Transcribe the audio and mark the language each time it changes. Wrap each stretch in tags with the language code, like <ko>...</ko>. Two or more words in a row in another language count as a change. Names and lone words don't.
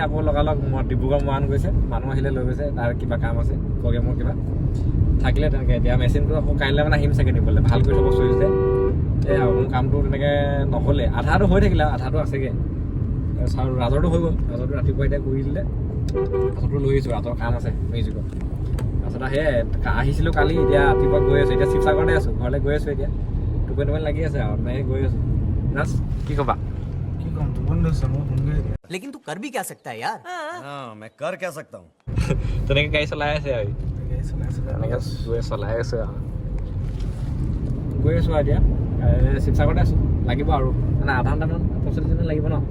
<as>আকৌ লগালগ ডিব্ৰুগড় মৰাণ গৈছে মানুহ আহিলে লৈ গৈছে তাৰ কিবা কাম আছে প্ৰগ্ৰেমৰ কিবা থাকিলে তেনেকৈ এতিয়া মেচিনটো আকৌ কাইলৈ মানে আহিম চাগে নিবলৈ ভাল কৰি থ'ব 40,000 এই আৰু মোৰ কামটো তেনেকৈ নহ'লে আধাটো হৈ থাকিলে আধাটো আছেগৈ আৰু ৰাজৰটো হৈ গ'ল ৰাজৰটো ৰাতিপুৱা এতিয়া কৰি দিলে ৰাজৰটো লৈ আহিছোঁ ৰাজৰ কাম আছে মিউজিকত তাৰপিছত সেয়াই আহিছিলোঁ কালি এতিয়া ৰাতিপুৱা গৈ আছোঁ এতিয়া শিৱসাগৰতে আছোঁ ঘৰলৈ গৈ আছোঁ এতিয়া টোপনি লাগি আছে আৰু তেনেকৈ গৈ আছোঁ ৰাজ কি ক'বা</as> <hi>लेकिन तू कर भी क्या सकता है यार मैं कर क्या सकता हूँ</hi> <as>তেনেকৈ গাড়ী চলাই আছে আৰু তেনেকৈ চলাই আছে আৰু গৈ আছোঁ আৰু এতিয়া শিৱসাগৰতে আছোঁ লাগিব আৰু মানে আধা ঘণ্টামান 45 মিনিট লাগিব ন</as>